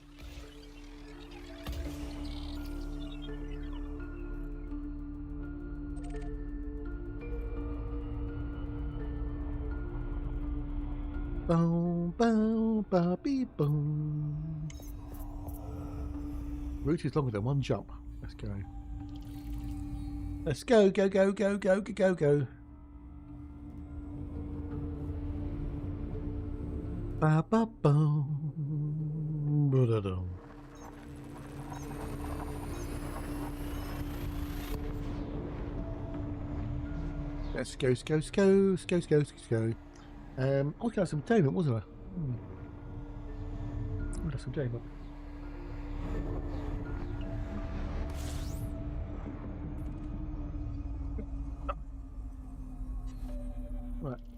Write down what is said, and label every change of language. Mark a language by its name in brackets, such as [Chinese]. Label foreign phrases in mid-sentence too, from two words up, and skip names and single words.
[English] Boom, boom, ba, beep, boom. Route is longer than one jump. Let's go. Let's go, go, go, go, go, go, go, go. Ba, ba, boom. Ba, da, dum. Let's go, let's go, let's go, let's go, let's go, let's go. I was going to have some entertainment, wasn't I? I would have some entertainment. Right.